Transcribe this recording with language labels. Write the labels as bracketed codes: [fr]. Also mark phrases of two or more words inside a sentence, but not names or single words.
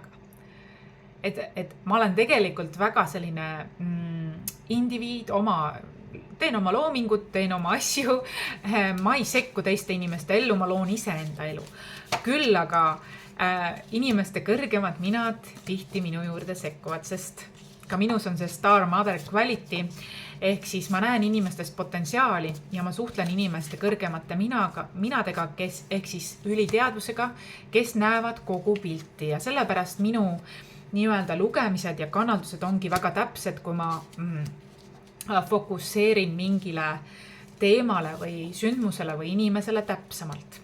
[et] Et ma olen tegelikult väga selline indiviid, teen oma loomingut, teen oma asju, ma ei sekku teiste inimeste ellu, ma loon iseenda elu. Küll aga inimeste kõrgemad minad tihti minu juurde sekkuvad, sest ka minus on see [en] star mother quality, [et] ehk siis ma näen inimestest potentsiaali ja ma suhtlen inimeste kõrgemate minadega, kes ehk siis üliteadvusega, kes näevad kogu pilti ja sellepärast minu nii-öelda lugemised ja kanaldused ongi väga täpsed, kui ma fokusseerin mingile teemale või sündmusele või inimesele täpsemalt.